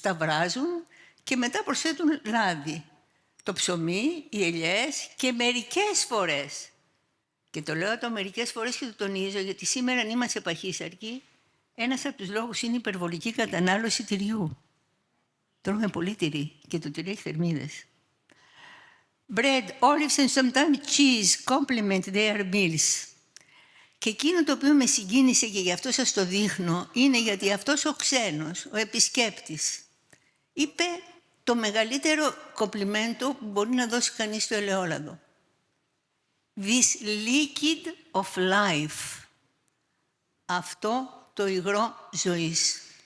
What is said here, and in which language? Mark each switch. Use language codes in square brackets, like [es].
[el] Τα βράζουν και μετά προσθέτουν λάδι. Το ψωμί, οι ελιές και μερικές φορές. Και το λέω το μερικές φορές και το τονίζω γιατί σήμερα αν είμαστε παχύσαρκοι, ένας από τους λόγους είναι η υπερβολική κατανάλωση τυριού. Τρώμε πολύ τυρί και το τυρί έχει θερμίδες. [en] Bread, olives and sometimes cheese complement their meals. [el] Και εκείνο το οποίο με συγκίνησε και γι' αυτό σας το δείχνω είναι γιατί αυτός ο ξένος, ο επισκέπτης, είπε το μεγαλύτερο κομπλιμέντο που μπορεί να δώσει κανείς στο ελαιόλαδο. [en] This liquid of life. [el] Αυτό το υγρό ζωής.